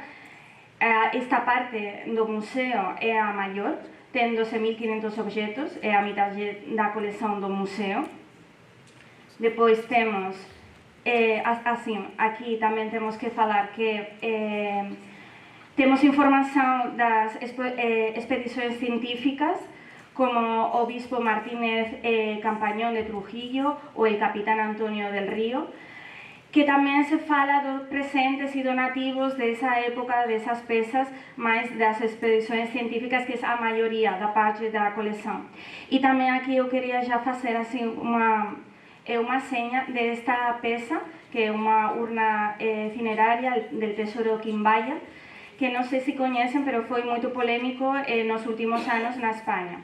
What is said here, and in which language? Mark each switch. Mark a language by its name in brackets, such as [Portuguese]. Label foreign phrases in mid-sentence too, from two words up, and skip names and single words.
[Portuguese] Esta parte do museu é a maior, tem 12.500 objetos, é a metade da coleção do museu. Depois temos, assim, aqui também temos que falar que temos informação das expedições científicas, como o Bispo Martínez Campañón de Trujillo ou o Capitán Antonio del Río, [Galician] que tamén se fala dos presentes e donativos desa época, desas pezas, [Portuguese] máis das expedições científicas, que é a maioría da parte da coleção. [Galician] E tamén aquí eu quería já facer assim uma seña desta peza, que é unha urna cineraria del Tesoro Quimbaya, que non sei se coñecen, pero foi moito polémico nos últimos anos na España.